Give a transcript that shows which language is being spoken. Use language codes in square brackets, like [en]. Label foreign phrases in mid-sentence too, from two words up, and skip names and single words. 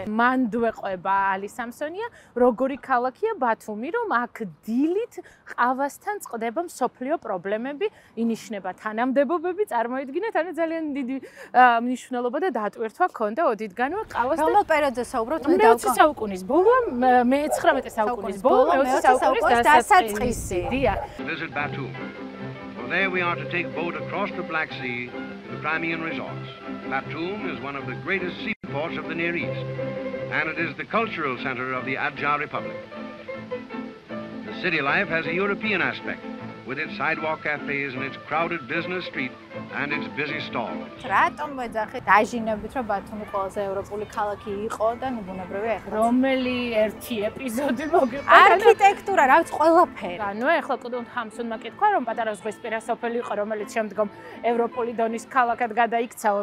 [ka] მანდვე ყვება ალი სამსონია, როგორი ქალაქია ბათუმი, რომ აქ დილით ყავასთან წყდება მსოფლიო პრობლემები, ინიშნება თანამდებობები, წარმოიდგინეთ, ანუ ძალიან დიდი მნიშვნელობა და დატვირთვა ქონდა ოდითგანვე ყავას და რომელ პერიოდზე საუბრობთ? მე-20 საუკუნის ბოლო, მე-19 საუკუნის ბოლო, მე-20 საუკუნის დასაწყისი. დიახ. [en] Visit Batum. Well, there we are to take boat across the Black Sea to the Crimean resorts. Batum is one of the greatest seaports of the Near East, and it is the cultural center of the Adjar Republic. The city life has a European aspect, with its sidewalk cafes and its crowded business street and its busy stalls. [ka] რატომ ვეძახით დაჟინებით, რომ ბათუმი ყველაზე ევროპული ქალაქი იყო და ნუ ბუნებრივია ახლა. რომელი ერთი ეპიზოდი მოგიყვება? არქიტექტურა, რა ვიცი, ყველაფერი. ანუ ახლა კიდევ ჰამსონმა კითხვა, რომ პატარა ზღვისპირა სოფელი იყო, რომელიც შემდგომ ევროპული დონის ქალაქად გადაიქცავა.